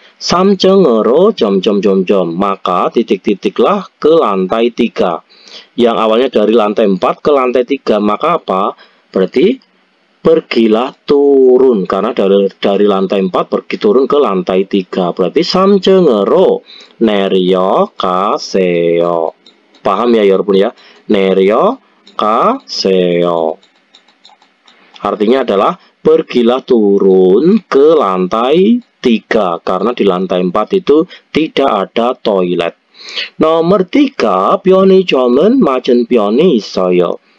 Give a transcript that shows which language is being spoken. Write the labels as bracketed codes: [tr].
[ko] 3층으로 [id] maka titik-titiklah ke lantai 3. Yang awalnya dari lantai 4 ke lantai 3, maka apa? Berarti pergilah turun, karena dari lantai 4 pergi turun ke lantai 3. Berarti [ko] 3층으로 내려가세요. [id] Paham ya 여러분 ya? [ko] 내려가세요. [id] Artinya adalah pergilah turun ke lantai 3, karena di lantai 4 itu tidak ada toilet. Nomor 3, [ko] 편의점은 맞은편에 있어요.